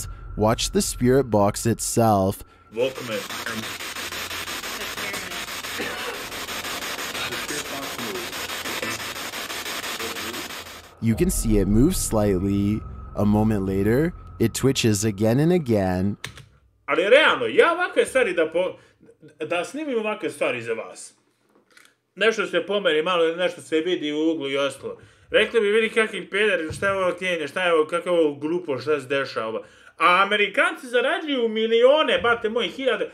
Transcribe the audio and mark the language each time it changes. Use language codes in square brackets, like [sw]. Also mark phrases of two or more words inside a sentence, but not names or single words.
[en] Watch the spirit box itself. Welcome in. You can see it move slightly. A moment later, it twitches again and again. [sr] Ali realno, ja ovakve stvari da snimim ovakve stvari za vas. Nešto se pomeri malo, nešto se vidi u uglu i ostalo. Rekli bi, vidi kakvi pederi, šta je ovo kjenje, šta je ovo, kako je ovo glupo, šta se dešava. A Amerikanci zarađuju milione, bate moji, hiljade.